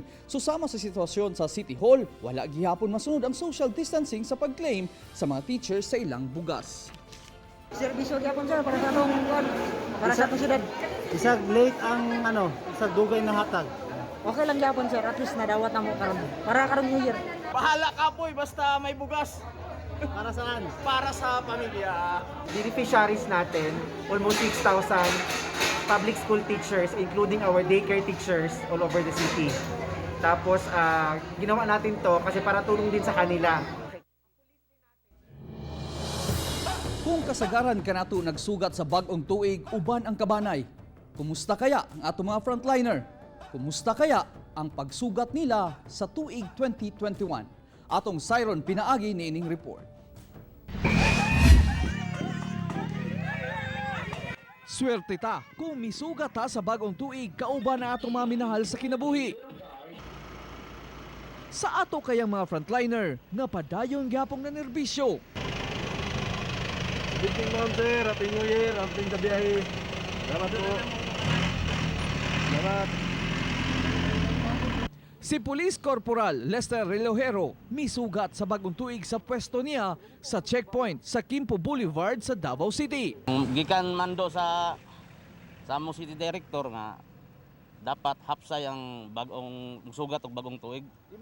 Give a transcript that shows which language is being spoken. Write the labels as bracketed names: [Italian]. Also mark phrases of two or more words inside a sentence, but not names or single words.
[Cebuano] Susama sa sitwasyon sa City Hall, wala gihapon masunod ang social distancing sa pag-claim sa mga teachers sa ilang bugas. Serbisyo gyapon sir para sa atong para sa atong syudad. Isag late ang isag dugay na hatag. Okay lang gyapon sir, at least nadawat na mo karon. Para karon [English] New Year. [Cebuano] Bahala ka poy basta may bugas. Para saan? Para sa pamilya. [Filipino] Beneficiaries natin, [English] almost 6,000 public school teachers including our daycare teachers all over the city. [Filipino] Tapos ginawa natin to kasi para tulong din sa kanila. [Cebuano] Kung kasagaran ka nato nagsugat sa bagong tuig uban ang kabanay, kumusta kaya ang ato mga frontliner? Kumusta kaya ang pagsugat nila sa tuig 2021? Atong Siron pinaagi ni ining report. Swerte ta kung misugat ta sa bagong tuig kauban na atong mga minahal sa kinabuhi. Sa ato kayang mga frontliner, napadayon gyapong na nerbisyo. [English] Good morning, sir. Happy New Year. Happy gabiyahe. [Cebuano] Salamat po. Salamat. Si Police Corporal Lester Relojero misugat sa bagong tuig sa pwesto niya sa checkpoint sa Quimpo Boulevard sa Davao City. Gikan mando sa Amo City Director nga dapat hapsay ang bagong sugat og bagong tuig.